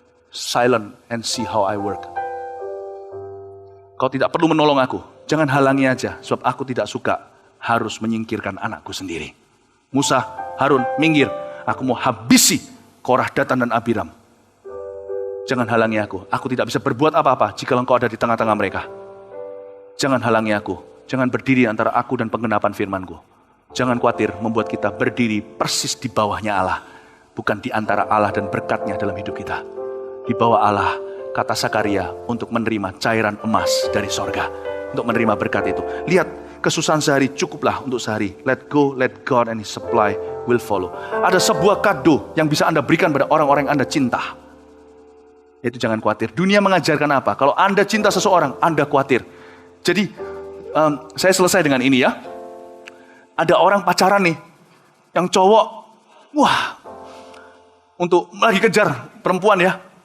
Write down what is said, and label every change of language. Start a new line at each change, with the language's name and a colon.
English: Silent and see how I work.
Indonesian: Kau tidak perlu menolong aku. Jangan halangi aja, sebab aku tidak suka harus menyingkirkan anakku sendiri. Musa, Harun, minggir. Aku mau habisi Korah, Datan, dan Abiram. Jangan halangi aku. Aku tidak bisa berbuat apa-apa jika engkau ada di tengah-tengah mereka. Jangan halangi aku. Jangan berdiri antara aku dan penggenapan firman-Ku. Jangan khawatir membuat kita berdiri persis di bawahnya Allah. Bukan di antara Allah dan berkat-Nya dalam hidup kita. Di bawah Allah, kata Sakaria, untuk menerima cairan emas dari sorga. Untuk menerima berkat itu. Lihat, kesusahan sehari cukuplah untuk sehari.
English: Let go, let God and His supply will follow.
Indonesian: Ada sebuah kado yang bisa Anda berikan pada orang-orang yang Anda cinta. Itu jangan khawatir. Dunia mengajarkan apa? Kalau Anda cinta seseorang, Anda khawatir. Jadi, saya selesai dengan ini ya. Ada orang pacaran nih, yang cowok, wah, untuk lagi kejar perempuan ya.